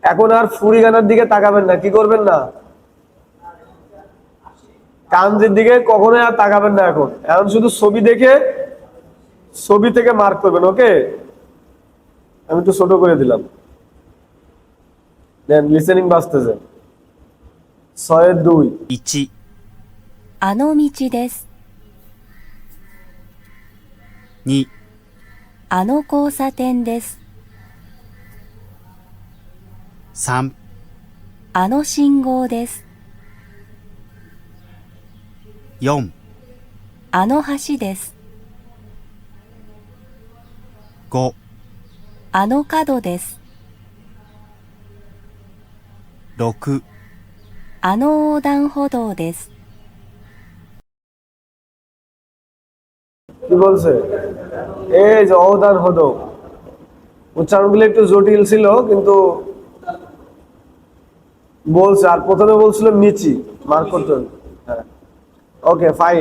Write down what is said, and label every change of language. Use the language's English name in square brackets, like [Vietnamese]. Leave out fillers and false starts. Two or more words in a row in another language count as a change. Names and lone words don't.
[Bangla] এখন আর ফুরিগানার দিকে তাকাবেন না, কি করবেন না, কাঞ্জির দিকে কখনোই আর তাকাবেন না। এখন এখন শুধু ছবি দেখে ছবি থেকে মার্ক করবেন। ওকে, আমি একটু ছোট করে দিলাম। [English] then listening [Bangla] বাজতেছে। 6-2 [Japanese] 1、あの道です。 2、あの交差点です。 3、あの信号です。 4、あの橋です。 5、あの角です。 6、あの横断歩道です。 [Bangla] কি বলছে? এই যে অবদান হতো, উচ্চারণগুলো একটু জটিল ছিল কিন্তু বলছে। আর প্রথমে বলছিল মিচি, মার্ক করতে হবে। হ্যাঁ, [English] okay fine.